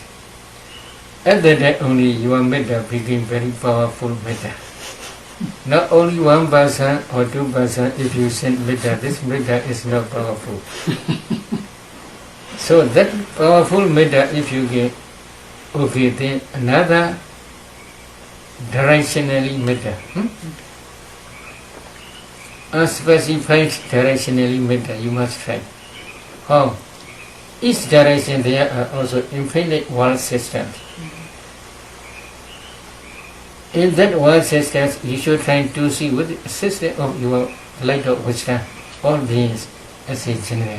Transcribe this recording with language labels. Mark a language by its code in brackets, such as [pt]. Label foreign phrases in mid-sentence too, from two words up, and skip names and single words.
[en] At that time only your metta became very powerful metta. Not only 1 person or 2 person, if you send metta, this metta is not powerful. So that powerful metta, if you get, okay, then another directionally metta. Unspecified directionally metta, you must try. How? Each direction there are also infinite world systems. In that world systems, you should try to see with the system of your light of wisdom, all beings as a general.